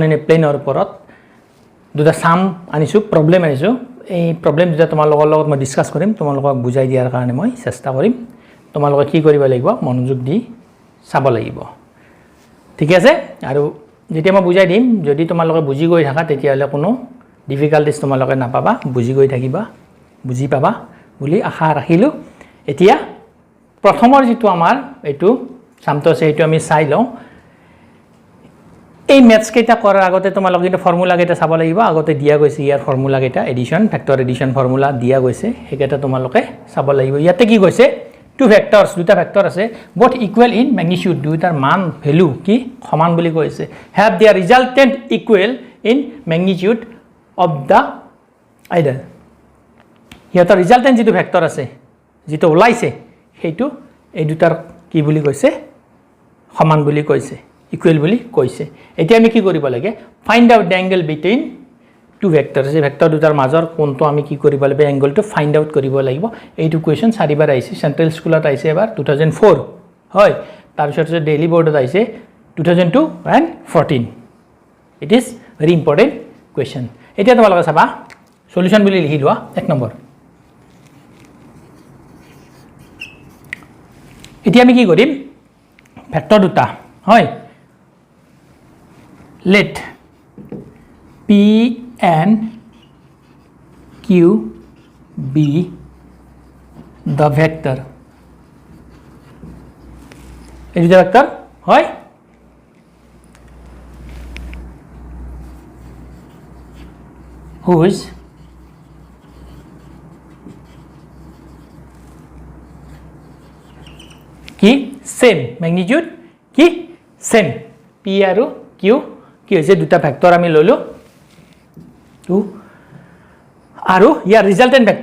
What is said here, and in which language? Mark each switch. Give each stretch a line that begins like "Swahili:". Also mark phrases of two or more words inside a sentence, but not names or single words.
English: in a planeৰ
Assamese: ওপৰত দুটা সাম আনিছো প্ৰবলেম আনিছো এই প্ৰবলেম দুটা তোমালোকৰ লগত মই ডিসকাস কৰিম তোমালোকক বুজাই দিয়াৰ কাৰণে মই চেষ্টা কৰিম তোমালোকে কি কৰিব লাগিব মনোযোগ দি চাব লাগিব ঠিক আছে আৰু যেতিয়া মই বুজাই দিম যদি তোমালোকে বুজি গৈ থাকা তেতিয়া হলে কোনো ডিফিকাল্টিজ তোমালোকে নাপাবা বুজি গৈ থাকিবা বুজি পাবা বুলি আশা ৰাখিলো এতিয়া প্ৰথমৰ যেটো আমাৰ এটো সামটো আছে এটো আমি চাই লওঁ এই ম্যাথছ কেইটা কৰাৰ আগতে তোমালোকে এটা ফৰ্মুলা কেইটা চাব লাগিব আগতে দিয়া গৈছে ইয়াৰ ফৰ্মুলা কেইটা এডিশন ফ্যাক্টৰ এডিশন ফৰ্মুলা দিয়া গৈছে হেকেটা তোমালোকে চাব লাগিব ইয়াতে কি কৈছে
English: two factors
Assamese: দুটা ফ্যাক্টৰ আছে
English: both equal in magnitude
Assamese: দুটাৰ মান ভ্যালু কি সমান বুলি কৈছে
English: have their resultant equal in magnitude of the either
Assamese: ইয়াতে ৰিজাল্টেন্ট যেটো ফ্যাক্টৰ আছে যেটো ওলাইছে হেতু এই দুটাৰ কি বুলি কৈছে সমান বুলি কৈছে ইকুৱেল বুলি কৈছে এতিয়া আমি কি কৰিব লাগে
English: find out the angle between two vectors
Assamese: এই ভেক্টৰ দুটাৰ মাজৰ কোনটো আমি কি কৰিব লাগিব এংগলটো
English: find out
Assamese: কৰিব লাগিব এইটো কোৱেশ্চন চাৰিবাৰ আহিছে সেন্ট্ৰেল স্কুলত আহিছে এবাৰ 2004 হয় তাৰ পিছত ডেইলি বোৰ্ডত আহিছে 2002 and 14
English: it is very important question
Assamese: এতিয়া তোমালোকে চাবা সলিউশন বুলি লিখি লোৱা এক নম্বৰ এতিয়া আমি কি কৰিম ফ্যাক্টৰ দুটা হয়
English: let p and q be the vector
Assamese: এই দুটা ভেক্টৰ হয় whose কি
English: same magnitude
Assamese: কি সেম p আৰু q কি হৈছে দুটা ভেক্টৰ আমি ললো টু আৰু ইয়াৰ ৰিজাল্টেন্ট